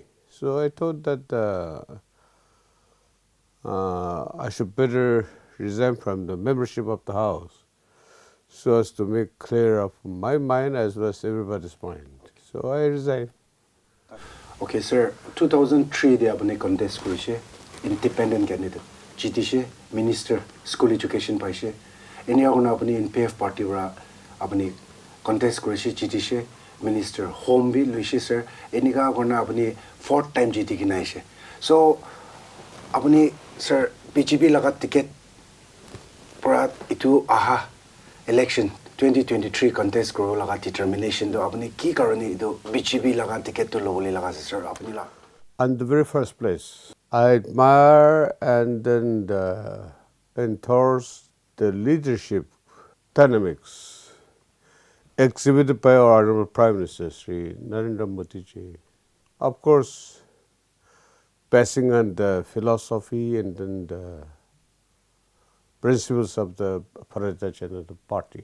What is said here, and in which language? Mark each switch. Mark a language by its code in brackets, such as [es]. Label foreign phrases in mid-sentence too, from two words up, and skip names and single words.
[en] So I thought that I should better resign from the membership of the House so as to make clear of my mind as well as everybody's mind. So I resigned. [nag] Okay, sir. 2003 de apuni contest kurishe [en] independent candidate. [nag] GTshe [en] minister school education [nag] paise. Enia guna apuni NPF party ra apuni contest kurishe GTshe [en] minister home [nag] bi luishe sir. Enika guna apuni 4th time GT kinaise. So apuni sir BJP laga ticket para itu aha [en] election 2023 contest [nag] kuro laga determination do apni ki karone do BJP laga ticket to logoli laga sir apni la. [en] On the very first place, I admire and then endorse the leadership dynamics exhibited by our Honorable Prime Minister Sri Narendra Modi ji. Of course, passing on the philosophy and then the principles of the Bharatiya Janata Party.